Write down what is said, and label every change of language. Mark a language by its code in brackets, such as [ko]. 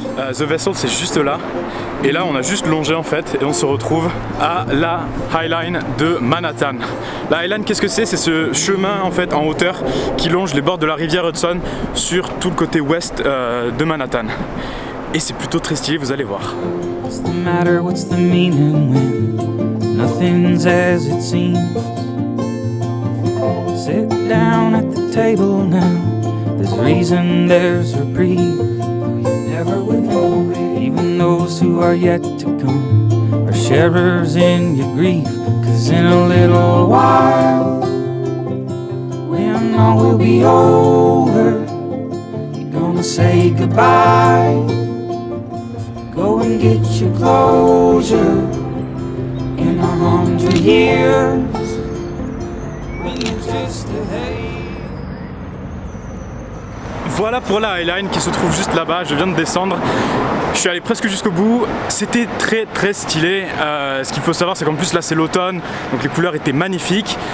[fr] The Vessel c'est juste là et là on a juste longé en fait et on se retrouve à la High Line de Manhattan. La High Line, qu'est-ce que c'est? C'est ce chemin en fait en hauteur qui longe les bords de la rivière Hudson sur tout le côté ouest de Manhattan. Et c'est plutôt très stylé, vous allez voir. [en] What's the matter, what's the meaning when nothing's as it seems? Sit down at the table now, there's reason, there's reprieve. Never would know it. Even those who are yet to come are sharers in your grief. Cause in a little while, when all will be over, you're gonna say goodbye. Go and get your closure. In 100 years, when you're just a [fr] Voilà pour la High Line qui se trouve juste là-bas, je viens de descendre. Je suis allé presque jusqu'au bout, c'était très stylé. Ce qu'il faut savoir c'est qu'en plus là c'est l'automne, donc les couleurs étaient magnifiques.